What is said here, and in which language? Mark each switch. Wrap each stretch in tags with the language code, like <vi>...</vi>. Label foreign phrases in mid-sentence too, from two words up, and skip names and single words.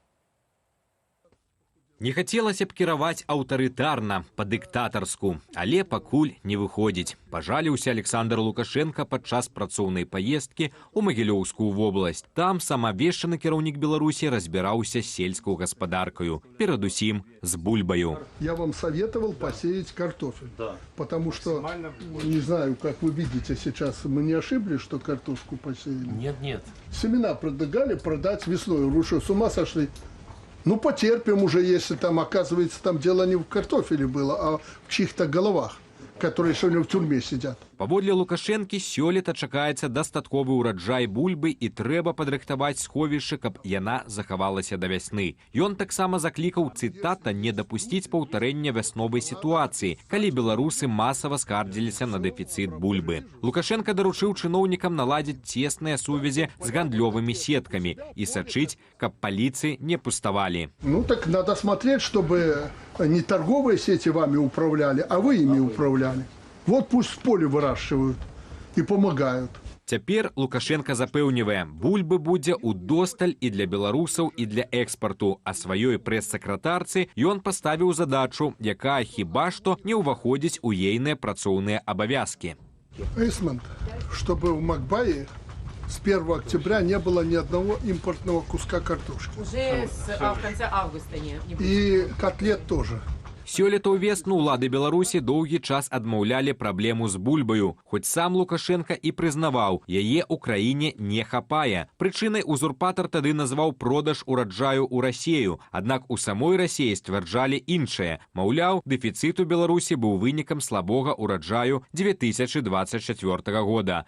<be>Не хацелася б кіраваць аўтарытарна, па-дыктатарску, але пакуль не выходзіць. Пажаліўся Александр Лукашенко падчас працоўнай паездкі ў Магілёўскую вобласць. Там самаабвешчаны кіраўнік Беларусі разбіраўся з сельскую гаспадаркаю, перадусім з бульбаю.</be> <ru>Я вам советовал посеять картофель, потому что, не знаю, как вы видите сейчас, мы не ошиблись, что картошку посеяли? Нет. Семена предлагали продать весной. Вы что, с ума сошли? Ну, потерпим уже, если там, оказывается, там дело не в картофеле было, а в чьих-то головах, которые сегодня в тюрьме сидят.</ru> <be>Паводле Лукашэнкі сёлета чакаецца дастатковы ўраджай бульбы і трэба падрыхтаваць сховішча, каб яна захавалася да вясны. Ён таксама заклікаў, цытата, не дапусціць паўтарэння вясновай сітуацыі, калі беларусы масава скардзіліся на дэфіцыт бульбы. Лукашенко даручыў чыноўнікам наладзіць цесныя сувязі з гандлёвымі сеткамі і сачыць, каб паліцы не пуставалі.</be> <ru>Ну так надо смотреть, чтобы не торговые сети вами управляли, а вы ими управляли. Вот пусть в поле выращивают и помогают.</ru> <be>Цяпер Лукашенко запэўнівае, бульбы будзе ўдосталь і для беларусаў, і для экспарту, а сваёй прэс-сакратарцы ён паставіў задачу, якая хіба што не ўваходзіць у ейныя працоўныя абавязкі.</be> <ru>Эйсмент, чтобы в Макбае с 1 октября не было ни одного импортного куска картошки. Уже в конце августа не будет. И котлет тоже.</ru> <be>Сёлета ў весну ўлады Беларусі доўгі час адмаўлялі праблему з бульбаю. Хоць сам Лукашенко і прызнаваў, яе ў краіне не хапае. Прычынай узурпатар тады назваў продаж ураджаю ў Расею. Аднак у самой Расеі сцвярджалі іншае. Маўляў, дэфіцыт у Беларусі быў вынікам слабога ураджаю 2024 года.</be>